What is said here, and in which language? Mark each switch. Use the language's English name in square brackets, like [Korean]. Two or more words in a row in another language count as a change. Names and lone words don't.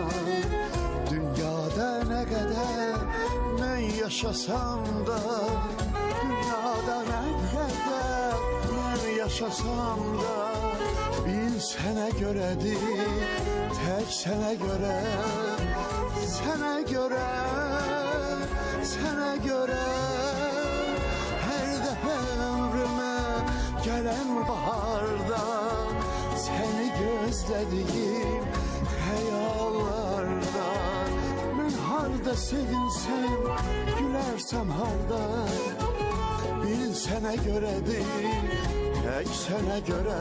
[Azerbaijani] dünyada nə qədər mən yaşasam da, dünyada nə qədər mən yaşasam da, bil sənə görədir, tək sənə görə, sənə görə, sənə görə. [Turkish] Gelen baharda, seni gözlediğim hayallarda, ben harda sevinsem, gülersem harda, bil sene göredir, tek sene göre.